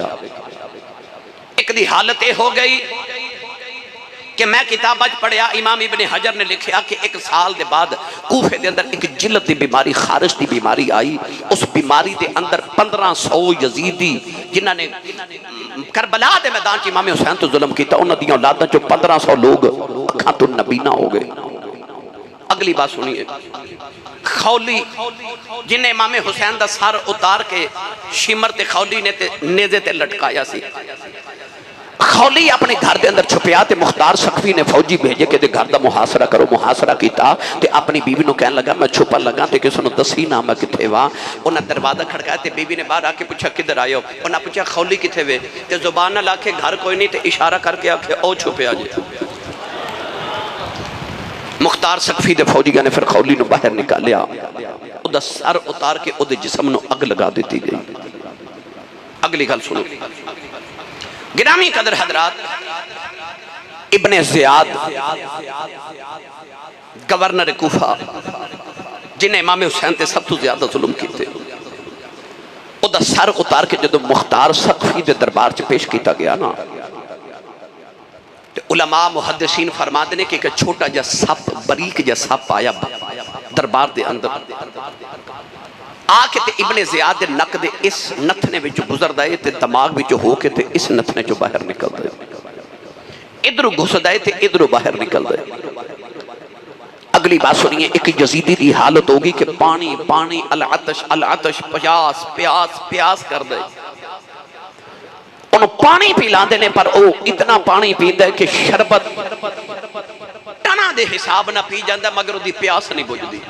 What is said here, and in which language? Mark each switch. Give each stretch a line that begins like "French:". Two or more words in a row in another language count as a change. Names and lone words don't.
Punjabi: ایک دی حالت اے ہو گئی کہ میں کتاب اج پڑھیا, امام ابن حجر نے لکھیا کہ ایک سال دے بعد کوفے دے اندر ایک جلد دی بیماری, خارش دی بیماری آئی. اس بیماری دے اندر 1500 یزیدی جنہاں نے کربلا دے میدان چ امام حسین تو ظلم کیتا, انہاں دی اولاداں چوں 1500 لوگ اکھاں تو نبینا ہو گئے.
Urdu: اگلی بات سنیے.
Punjabi: خولی جنہیں امام حسین دا سر اتار کے شمر تے خولی نے تے نیزے تے لٹکایا سی. خولی اپنے گھر دے اندر چھپیا تے مختار ثقفی نے فوجی بھیجے کہ دے گھر دا محاصرہ کرو. محاصرہ کیتا تے اپنی بیوی نو کہنے لگا میں چھپا لگا تے کسی نو دسی نہ میں کتھے وا. انہاں دروازہ کھڑکایا تے بیوی نے باہر آ کے پوچھا کدھر آئے ہو. انہاں پوچھا خولی کتھے وے تے زبان نہ لا کے گھر کوئی نہیں تے اشارہ کر کے آکھے او چھپیا جی. مختار ثقفی دے فوجیاں نے پھر خولی نو باہر نکالیا. او دا سر اتار کے او دے جسم نو اگ لگا دیتی گئی. اگلی گل سنو. گرامی قدر حضرات, ابن زیاد گورنر کوفہ جنہیں امام حسین تے سب تو زیادہ ظلم کیتے, او دا سر اتار کے جدو مختار ثقفی دے دربار چ پیش کیتا گیا نا,
Urdu: علماء محدثین فرماتے ہیں
Punjabi: کہ ایک چھوٹا جا سپ, بریک جا سپ آیا دربار دے اندر آکے تے ابن زیاد دے نک دے اس نتھنے وچ گزر دائے تے دماغ وچ ہو کے تے اس نتھنے جو باہر نکل دائے, ادھرو گھس دائے تے ادھرو باہر نکل دائے.
Urdu: اگلی بات سنیے.
Punjabi: ایک یزیدی دی حالت ہوگی کہ پانی پانی,
Arabic: العطش العطش,
Punjabi: پیاس پیاس پیاس کر دائے. انہوں پانی پی لاندے نے پر او اتنا پانی پی دے کہ شربت ٹنا دے حساب نہ پی جاندہ مگر وہ دی پیاس نہیں بجھ دی.